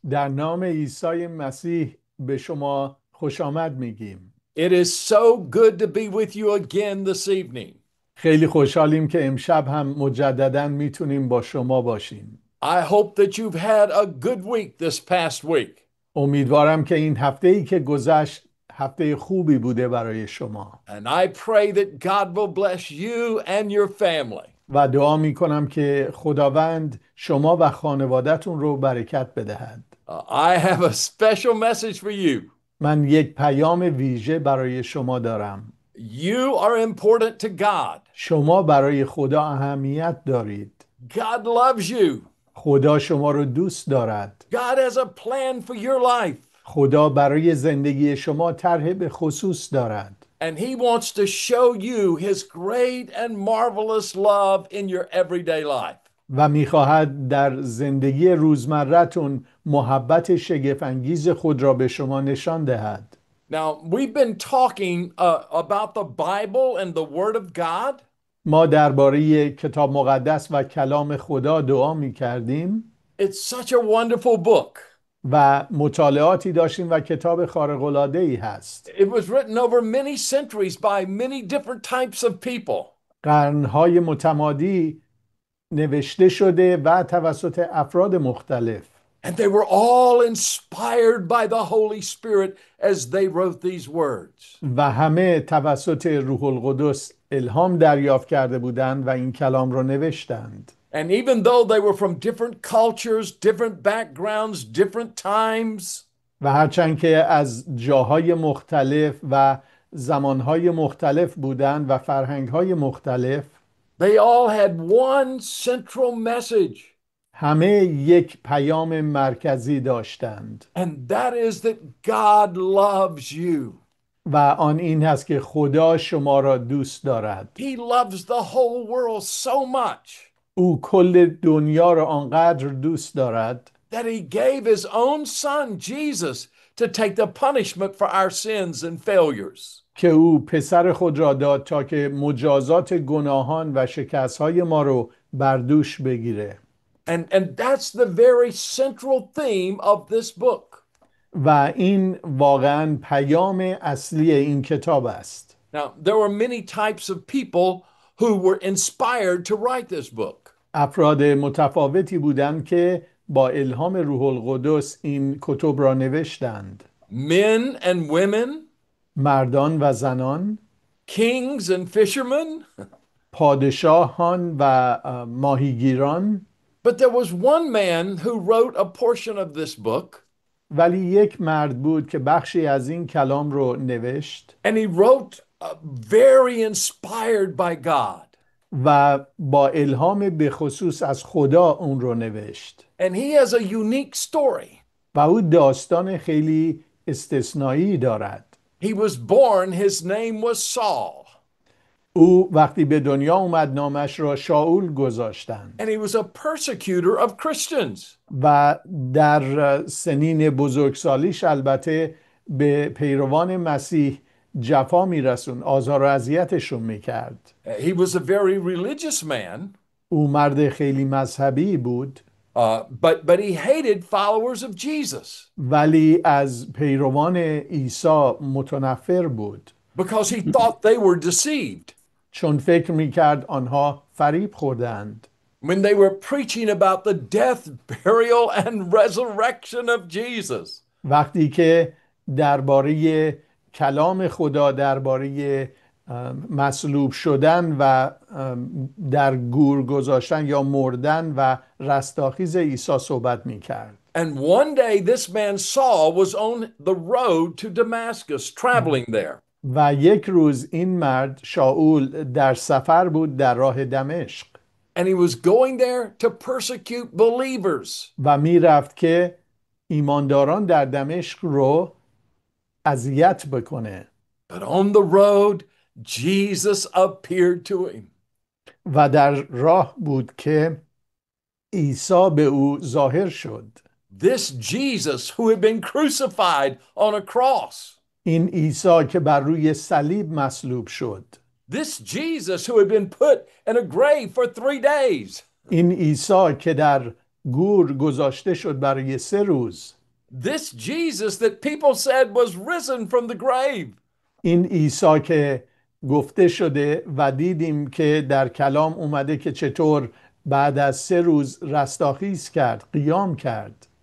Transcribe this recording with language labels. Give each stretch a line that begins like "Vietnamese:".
Persian: در نام عیسی مسیح به شما خوش آمد میگیم.
English: It is so good to be with you again this evening.
Persian: خیلی خوشحالیم که امشب هم مجدداً میتونیم با شما باشیم.
English: I hope that you've had a good week this past week.
Persian: امیدوارم که این هفته‌ای که گذشت هفته خوبی بوده برای شما.
English: And I pray that God will bless you and your family.
Persian: و دعا میکنم که خداوند شما و خانواده‌تون رو برکت بدهد.
English: I have a special message for you.
Persian: من یک پیام ویژه برای شما دارم.
English: You are important to God.
Persian: شما برای خدا اهمیت دارید.
English: God loves you.
Persian: خدا شما رو دوست دارد.
English: God has a plan for your life.
Persian: خدا برای زندگی شما طرح به خصوص دارد.
English: And he wants to show you his great and marvelous love in your everyday life.
Persian: و می‌خواهد در زندگی روزمره‌تون محبت شگفت‌انگیز خود را به شما نشان دهد.
English: Now, we've been talking about the Bible and the Word of God.
Persian: ما درباره کتاب مقدس و کلام خدا دعا می‌کردیم.
English: It's such a wonderful book.
Persian: و مطالعاتی داشتیم و کتاب خارق‌العاده‌ای هست.
English: It was written over many centuries by many different types of people.
Persian: قرن‌های متمادی نوشته شده و توسط افراد مختلف.
English: And they were all inspired by the Holy Spirit as they wrote these words.
Persian: و همه توسط روح القدس الهام دریافت کرده بودند و این کلام را نوشتند.
English: And even though they were from different cultures, different backgrounds, different times,
Persian: و هرچند که از جاهای مختلف و زمانهای مختلف بودند و فرهنگهای مختلف،
English: they all had one central message.
Persian: همه یک پیام مرکزی داشتند.
English: And that is that God loves you.
Persian: و آن این هست که خدا شما را دوست دارد.
English: He loves the whole world so much
Persian: او کل دنیا را آنقدر دوست دارد
English: that he gave his own son, Jesus, to take the punishment for our sins and failures.
Persian: که او پسر خود را داد تا که مجازات گناهان و شکست‌های ما رو بر دوش بگیره.
English: And that's the very central theme of this book.
Persian: و این واقعاً پیام اصلی این کتاب است.
English: Now, there were many types of people who were inspired to write this book.
Persian: افراد متفاوتی بودند که با الهام روح القدس این کتب را نوشتند.
English: Men and women,
Persian: مردان و زنان،
English: kings and fishermen.
Persian: پادشاهان و ماهیگیران.
English: But there was one man who wrote a portion of this book.
Persian: ولی یک مرد بود که بخشی از این کلام رو نوشت.
English: And he wrote very inspired by God.
Persian: و با الهام به خصوص از خدا اون رو نوشت.
English: And he has a unique story.
Persian: و او داستان خیلی استثنایی دارد.
English: He was born, his name was Saul.
Persian: او وقتی به دنیا اومد نامش را شاول گذاشتند.
English: And he was a persecutor of Christians.
Persian: و در سنین بزرگسالیش البته به پیروان مسیح جفا میرسون، آزار و اذیتشون میکرد.
English: He was a very religious man.
Persian: او مرد خیلی مذهبی بود.
English: But he hated followers of Jesus.
Persian: ولی از پیروان عیسی متنفر بود.
English: Because he thought they were deceived.
Persian: چون فکر میکرد آنها فریب خوردند.
English: When they were preaching about the death, burial, and resurrection of Jesus.
Persian: وقتی که درباره کلام خدا، درباره مصلوب شدن و در گور گذاشتن یا مردن و رستاخیز عیسی صحبت میکرد.
English: And one day this man Saul was on the road to Damascus, traveling there.
Persian: و یک روز این مرد شاول در سفر بود در راه دمشق.
English: And he was going there to persecute believers.
Persian: و میرفت که ایمانداران در دمشق رو اذیت بکنه.
English: But on the road, Jesus appeared to him.
Persian: و در راه بود که عیسی به او ظاهر شد.
English: This Jesus who had been crucified on a cross.
Persian: این عیسی که بر روی صلیب مصلوب شد.
English: This Jesus who had been put in a grave for 3 days.
Persian: این عیسی که در گور گذاشته شد برای 3 روز،
English: This Jesus that people said was risen from the grave.
Persian: این عیسی که گفته شده و دیدیم که در کلام اومده که چطور بعد از 3 روز رستاخیز کرد، قیام کرد.